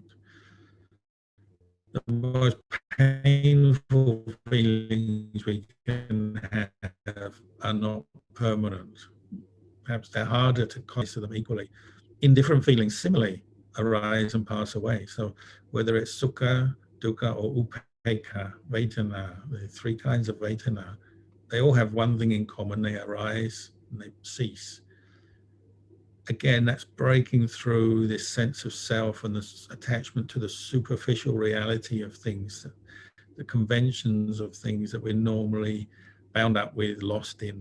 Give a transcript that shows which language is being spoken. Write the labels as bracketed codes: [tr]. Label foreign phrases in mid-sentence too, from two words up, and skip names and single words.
[en] The most painful feelings we can have are not permanent. Perhaps they're harder to consider them equally. Indifferent feelings similarly arise and pass away. So whether it's [pi] sukha, dukkha, [en] or [pi] upekkha, vedana, [en] the three kinds of vedana, they all have one thing in common: they arise and they cease. Again, that's breaking through this sense of self and this attachment to the superficial reality of things, the conventions of things that we're normally bound up with, lost in.